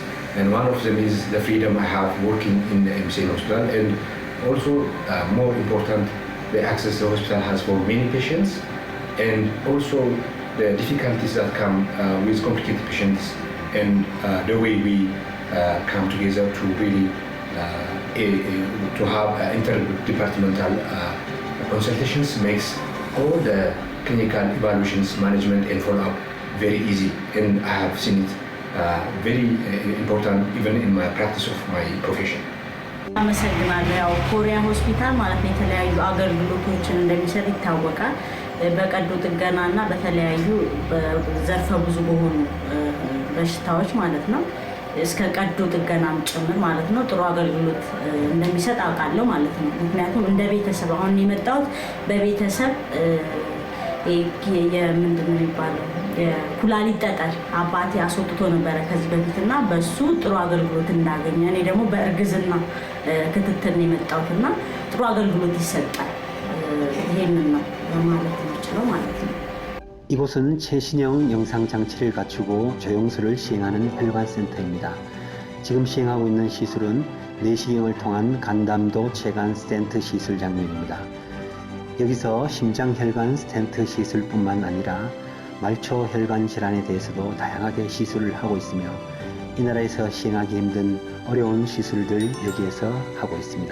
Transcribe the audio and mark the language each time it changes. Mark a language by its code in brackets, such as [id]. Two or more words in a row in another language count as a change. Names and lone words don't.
[en] And one of them is the freedom I have working in the MCM hospital, and also more important, the access the hospital has for many patients, and also the difficulties that come with complicated patients, and the way we come together to really to have interdepartmental consultations makes all the clinical evaluations, management, and follow-up very easy. And I have seen it very important even in my practice of my profession. [am] አመሰግናለሁ። ያው ኮሪያ ሆስፒታል ማለት ነው የተለያዩ አገልግሎቶችን እንደሚሰጥ ይታወቃል። በቀዶ ጥገናና በተለያዩ ዘርፈ ብዙ በሆኑ በሽታዎች ማለት ነው እስከ ቀዶ ጥገናም ጭምር ማለት ነው ጥሩ አገልግሎት እንደሚሰጥ አውቃለሁ ማለት ነው። ምክንያቱም እንደ ቤተሰብ አሁን የመጣሁት በቤተሰብ የምንድን ነው የሚባለው የኩላሊት ጠጠር አባቴ አስወጥቶ ነበረ ከዚህ በፊትና በሱ ጥሩ አገልግሎት እንዳገኘ እኔ ደግሞ በእርግዝና ክትትል ነው የመጣሁትና ጥሩ አገልግሎት ይሰጣል። ይሄንን ነው ማለት ነው ማለት ነው። [ko] 이곳은 최신형 영상장치를 갖추고 조영술을 시행하는 혈관센터입니다. 지금 시행하고 있는 시술은 내시경을 통한 간담도 체관 스텐트 시술 장면입니다. 여기서 심장혈관 스텐트 시술뿐만 아니라 말초혈관 질환에 대해서도 다양하게 시술을 하고 있으며 이 나라에서 시행하기 힘든 어려운 시술들 여기에서 하고 있습니다.